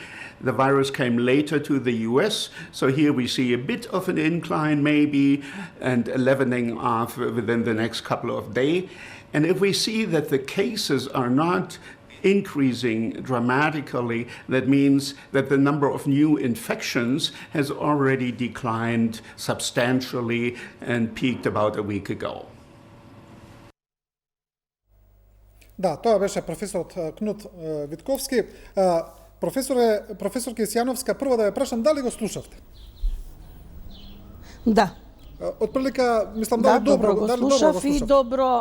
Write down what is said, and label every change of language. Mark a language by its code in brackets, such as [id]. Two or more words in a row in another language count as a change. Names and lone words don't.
[en] The virus came later to the US, so here we see a bit of an incline maybe, and a leveling off within the next couple of days. And if we see that the cases are not increasing dramatically, that means that the number of new infections has already declined substantially and peaked about a week ago. [mk] Да, тоа беше професорот Кнут Витковски. Професорке Јановска, прво да ве прашам дали го слушавте? Да. Отприлика, мислам Да, дали добро го слушав и добро.